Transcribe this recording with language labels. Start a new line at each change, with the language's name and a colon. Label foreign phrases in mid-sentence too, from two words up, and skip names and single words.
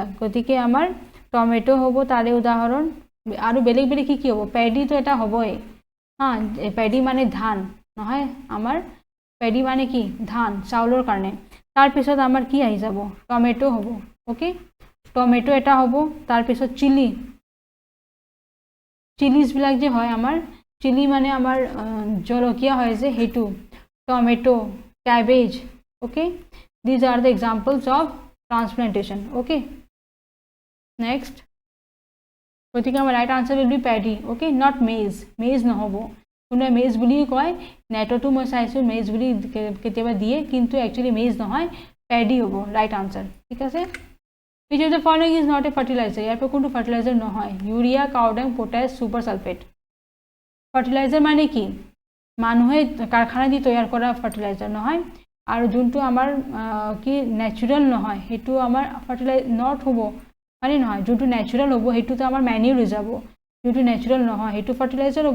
Assamese: গতিকে আমাৰ টমেটো হ'ব তাৰে উদাহৰণ, আৰু বেলেগ বেলেগ কি হ'ব, প্যাডিটো এটা হ'বই, হা, প্যাডি মানে ধান নহয়, আমাৰ প্যাডি মানে কি, ধান, চাউলৰ কাৰণে। তাৰপিছত আমাৰ কি আহি যাব, টমেটো হ'ব। ওকে, টমেটো এটা হ'ব, তাৰপিছত চিলি, চিলিজবিলাক যে হয় আমাৰ, চিলি মানে আমাৰ জলকীয়া হয় যে সেইটো, টমেটো,
English: cabbage, okay, these are the examples of transplantation. Okay, next,
Assamese: গতিকে আমাৰ
English: right answer will be paddy, okay, not maize, maize
Assamese: নহব, কোনোবাই মেজ বুলি কয়, নেটতো মই চাইছোঁ মেজ বুলি কেতিয়াবা দিয়ে, কিন্তু একচুৱেলি মেজ নহয়, প্যাডি হ'ব
English: right answer.
Assamese: ঠিক আছে,
English: which of the following is not a fertilizer,
Assamese: ইয়াৰ পৰা কোনটো ফাৰ্টিলাইজাৰ নহয়, ইউৰিয়া, কাউডাং, পটাছ,
English: super sulphate.
Assamese: ফাৰ্টিলাইজাৰ মানে কি, মানুহে কাৰখানা দি তৈয়াৰ কৰা ফাৰ্টিলাইজাৰ নহয়, আৰু যোনটো আমাৰ কি নেচাৰেল নহয় সেইটো আমাৰ নট হ'ব, মানে নহয়, যোনটো নেচাৰেল হ'ব সেইটোতো আমাৰ মেনিউৰ হৈ যাব, যোনটো নেচাৰেল নহয় সেইটো ফাৰ্টিলাইজাৰ হ'ব।